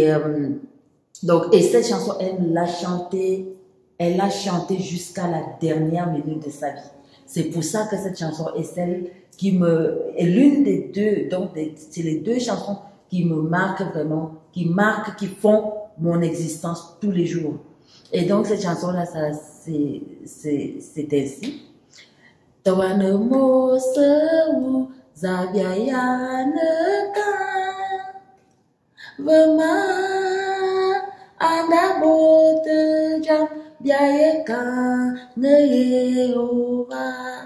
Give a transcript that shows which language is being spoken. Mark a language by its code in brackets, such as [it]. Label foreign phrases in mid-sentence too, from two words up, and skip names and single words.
[fr] Et donc, et cette chanson, elle l'a chantée elle a chanté jusqu'à la dernière minute de sa vie. C'est pour ça que cette chanson est celle qui est l'une des deux, donc c'est les deux chansons qui me marquent vraiment, qui font mon existence tous les jours. Et donc cette chanson-là, c'est ainsi. Tawane mo seu zabiayane ka vema anda bote jam biaye ka ngeye ova.